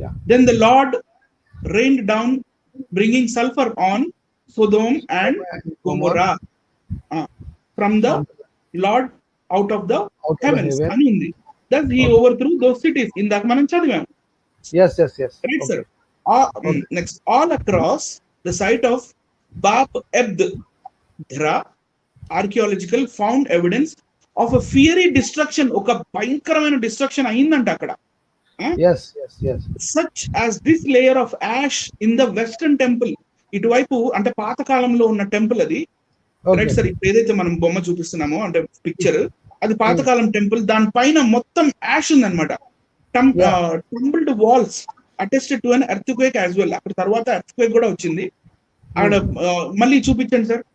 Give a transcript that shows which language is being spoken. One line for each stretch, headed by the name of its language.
English: Then the Lord rained down bringing sulfur on Sodom and Gomorrah from the Lord out of the heavens. Thus he overthrew those cities.
Telugu: ఇందాక మనం చదివాం.
English: Yes. Right sir. Next, all across the site of Bab Ebdra, archaeological found evidence of a fiery destruction.
Telugu: ఒక భయంకరమైన destruction అయిందంట అక్కడ.
English: Yes. Such as this layer of ash in the western temple.
Telugu: ఇటువైపు అంటే పాత కాలంలో ఉన్న టెంపుల్ అది. Right sir. ఇప్పుడు ఏదైతే మనం బొమ్మ చూపిస్తున్నామో అంటే పిక్చర్, అది పాతకాలం టెంపుల్. దానిపైన మొత్తం యాష్ ఉందన్నమాట.
English: Temple walls attested to an earthquake as well.
Telugu: అక్కడ తర్వాత ఎర్త్క్వేక్ కూడా వచ్చింది అక్కడ. మళ్ళీ చూపించండి సార్.